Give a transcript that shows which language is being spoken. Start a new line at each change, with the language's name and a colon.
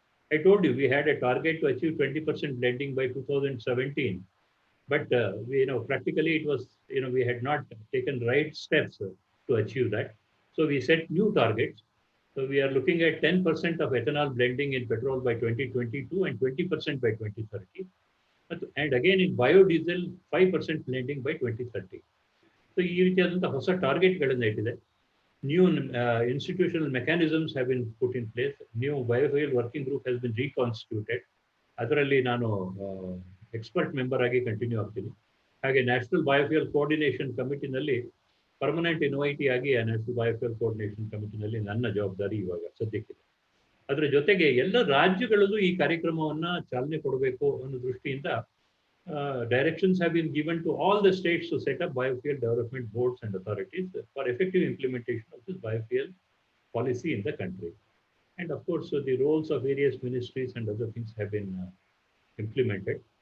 English: I told you we had a target to achieve 20% blending by 2017, but practically it was, we had not taken right steps to achieve that. So we set new targets. So we are looking at 10% of ethanol blending in petrol by 2022 and 20% by 2030. And again in biodiesel 5% blending by 2030.
Kannada: So ಈ ರೀತಿಯಾದಂತಹ ಹೊಸ ಟಾರ್ಗೆಟ್ಗಳನ್ನು ಇಟ್ಟಿದೆ.
English: New institutional mechanisms have been put in place. New biofuel working group has been reconstituted.
Kannada: ಅದರಲ್ಲಿ ನಾನು expert member ಆಗಿ continue ಆಗ್ತೀನಿ. ಹಾಗೆ national biofuel coordination ಕಮಿಟಿನಲ್ಲಿ permanent invitee ಆಗಿ ಆ ನ್ಯಾಷನಲ್ ಬಯೋಫ್ಯೂಯಲ್ ಕೋಆರ್ಡಿನೇಷನ್ ಕಮಿಟಿನಲ್ಲಿ ನನ್ನ ಜವಾಬ್ದಾರಿ ಇವಾಗ ಸದ್ಯಕ್ಕಿದೆ. ಅದರ ಜೊತೆಗೆ ಎಲ್ಲ ರಾಜ್ಯಗಳಲ್ಲೂ ಈ ಕಾರ್ಯಕ್ರಮವನ್ನು ಚಾಲನೆ ಕೊಡಬೇಕು ಅನ್ನೋ ದೃಷ್ಟಿಯಿಂದ
English: directions have been given to all the states to set up biofuel development boards and authorities for effective implementation of this biofuel policy in the country. And of course, the roles of various ministries and other things have been implemented.